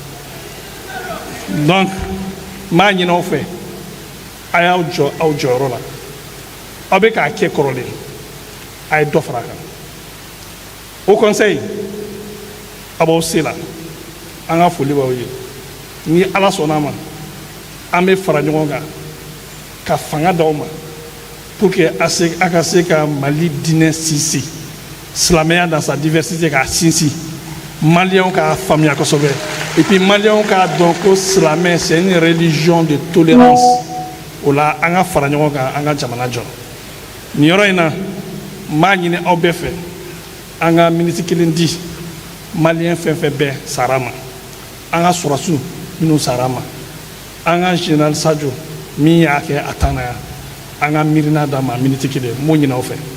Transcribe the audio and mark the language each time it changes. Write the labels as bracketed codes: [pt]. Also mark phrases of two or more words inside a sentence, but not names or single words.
[bm] donc n b'a ɲini aw fɛ a y'aw jɔ aw jɔyɔrɔ la aw bɛ k'a kɛ kɔrɔlen a ye dɔ fara a kan [fr] au conseil [bm] a b'aw se la an ka foli b'aw ye ni ala sɔnna a ma an bɛ fara ɲɔgɔn kan ka fanga d'aw ma [fr] pour que [bm] a ka se ka Mali diinɛ sinsin silamɛya [fr] dans sa [bm] diversité k'a sinsin maliyɛnw k'a faamuya kosɛbɛ [fr] et puis [bm] maliyɛnw k'a dɔn ko silamɛ [fr] c'est une religion de tolérance [bm] o la an ka fara ɲɔgɔn kan an ka jamana jɔ nin yɔrɔ in na n b'a ɲini aw bɛɛ fɛ an ka miniti kelen di maliyɛn fɛn fɛn bɛɛ sara ma an ka sɔrɔsiw minnu sara ma an ka général Sadio min y'a kɛ a tan na yan an ka miirina d'a ma miniti kelen m'o ɲini aw fɛ.